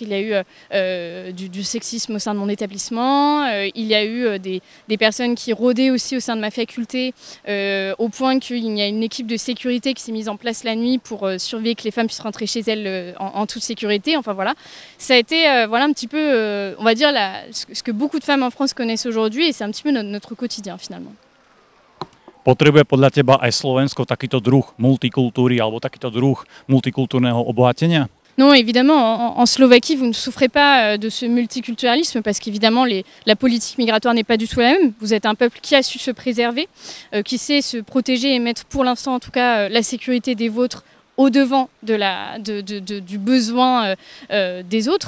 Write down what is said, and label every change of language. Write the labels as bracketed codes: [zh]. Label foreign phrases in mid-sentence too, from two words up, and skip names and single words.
[fr] Il y a eu du sexisme au sein de mon établissement, il y a eu des personnes qui rôdaient aussi au sein de ma faculté, au point qu'il y a une équipe de sécurité qui s'est mise en place la nuit pour surveiller que les femmes puissent rentrer chez elles en toute sécurité. Enfin voilà, ça a été voilà, un petit peu, on va dire, ce que beaucoup de femmes en France connaissent aujourd'hui, et c'est un petit peu notre quotidien finalement. [sk] Potrebuje podľa teba aj Slovensko takýto druh multikultúry alebo takýto druh multikultúrneho obohatenia? [fr] Non, évidemment, en Slovaquie, vous ne souffrez pas de ce multiculturalisme parce qu'évidemment, la politique migratoire n'est pas du tout la même. Vous êtes un peuple qui a su se préserver, qui sait se protéger et mettre pour l'instant, en tout cas, la sécurité des vôtres au-devant du besoin des autres.